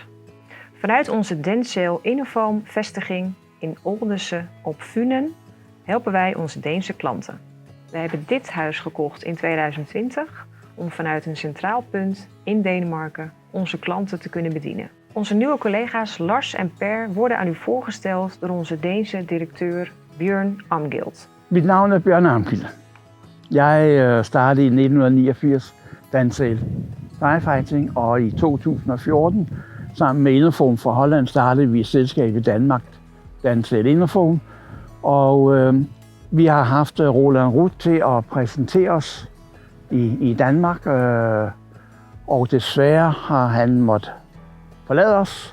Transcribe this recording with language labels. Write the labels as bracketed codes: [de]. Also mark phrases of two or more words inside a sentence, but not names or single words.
[nl] Vanuit onze Dencel Innofoam vestiging in Oldense op Funen helpen wij onze Deense klanten. We hebben dit huis gekocht in 2020 om vanuit een centraal punt in Denemarken onze klanten te kunnen bedienen. Onze nieuwe collega's Lars en Per worden aan u voorgesteld door onze Deense directeur Bjørn Amgild. [da] Mit navn er Bjørn Amgild. Jeg startede i 1989 Dencel Firefighting, og i 2014 sammen med Innofoam fra Holland startede vi et selskab i Danmark, Dencel Innofoam. Og vi har haft Roland Ruth til at præsentere os i Danmark, og desværre har han måttet forlade os.